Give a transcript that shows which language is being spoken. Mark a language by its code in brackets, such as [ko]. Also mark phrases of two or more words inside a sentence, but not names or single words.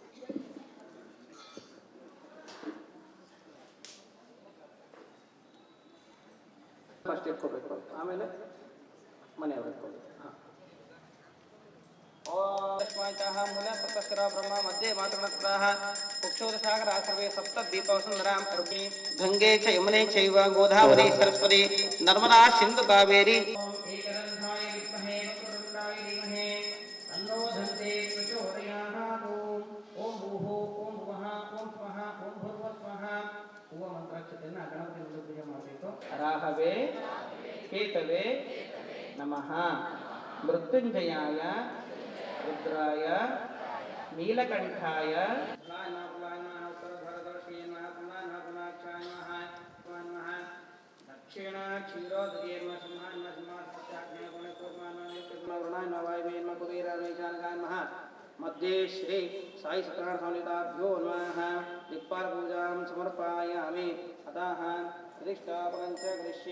[kn] ಫಸ್ಟ್ ಇಟ್ಕೋಬೇಕು, ಆಮೇಲೆ ಮನೆಯವ್ರು ಇಟ್ಕೋಬೇಕು. [sa] ಮೂಲ ಸಪ್ತಸ್ಕರ ಬ್ರಹ್ಮ ಮಧ್ಯೆ ಮಾತೃಣಸ್ಕರಾಹ ಕುಕ್ಷೋದಸಾಗರ ಸರ್ವೇ ಸಪ್ತ ದೀಪವಸುಂದರಾಂ ರೂಪಿಣಿ ಗಂಗೆ ಚ ಯಮುನೆ ಚೈವ ಗೋದಾವರಿ ಸರಸ್ವತಿ ನರ್ಮದಾ ಸಿಂಧು ಕಾವೇರಿ. ಓಂ ಭೂಹು ಓಂ ಭುವಃ ಓಂ ಸ್ವಃ ಓಂ ಭೂರ್ವ ಸ್ವಃ. [kn] ಹೂವ ಮಂತ್ರಾಕ್ಷತೆಯನ್ನು ಗಣಪತಿ ಪೂಜೆ ಮಾಡಬೇಕು. [sa] ರಾಹವೇ ಕೇತವೇ ನಮಃ. ಮೃತ್ಯುಂಜಯಾಯ ರುದ್ರಾಯ ನೀಲಕಂಠಾಯ ದಕ್ಷಿಣ ಕ್ಷೀರೋದಯ ಮಧ್ಯೆ ಶ್ರೀ ಸಾಯಿ ಸತ್ಯನಾರಾಯಣ ಸ್ವಾಮಿತಾಭ್ಯೋ ನಮಃ ದಿಕ್ಪಾಲ ಪೂಜಾಂ ಸಮರ್ಪಯಾಮಿ ಅತಃ ಪ್ರತಿಷ್ಠಾಪನಂಚ ಕರಿಷ್ಯೆ.